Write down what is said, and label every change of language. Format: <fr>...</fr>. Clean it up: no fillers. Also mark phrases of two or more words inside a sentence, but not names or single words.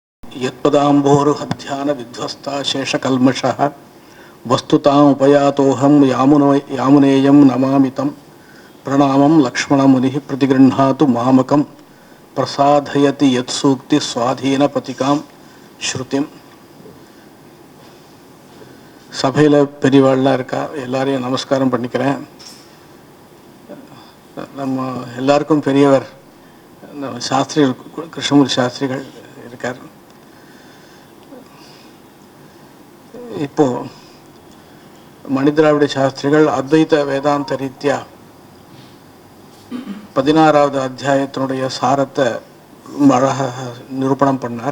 <sa>यत्पदाम्भोरुहध्यान विध्वस्ता शेषकल्मषः वस्तुतामुपयातोऽहं यामुनेयं नमामितं प्रणामं लक्ष्मणमुनिः प्रतिगृह्णातु मामकं प्रसादयति यत्सूक्ति स्वाधीनपतिकां श्रुतिं.</sa> <ta>சபையில் பெரியவாள்லாம் இருக்கா, எல்லாரையும் நமஸ்காரம் பண்ணிக்கிறேன். நம்ம எல்லாருக்கும் பெரியவர் நம்ம சாஸ்திரிகள், கிருஷ்ணமூர்த்தி சாஸ்திரிகள் இருக்கார். இப்போ மணிதிராவிட சாஸ்திரிகள் அத்வைத வேதாந்த ரீதியா 16வது அத்தியாயத்தினுடைய சாரத்தை அழகாக நிரூபணம் பண்ணார்.</ta>